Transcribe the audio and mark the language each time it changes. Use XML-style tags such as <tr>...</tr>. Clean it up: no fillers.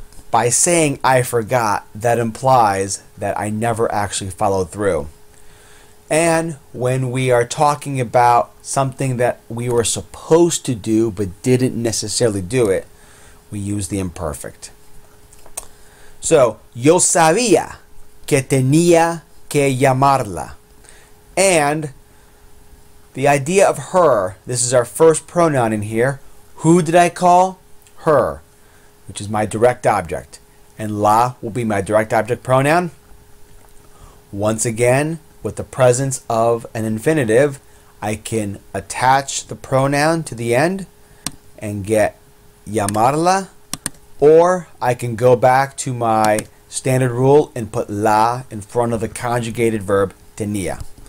<en>By saying I forgot, that implies that I never actually followed through. And when we are talking about something that we were supposed to do but didn't necessarily do it, we use the imperfect.</en> <es>So, yo sabía que tenía que llamarla.</es> <en>And the idea of her, this is our first pronoun in here. Who did I call? Her, which is my direct object. And la will be my direct object pronoun. Once again, with the presence of an infinitive, I can attach the pronoun to the end and get llamarla, or I can go back to my standard rule and put la in front of the conjugated verb tenía.</en>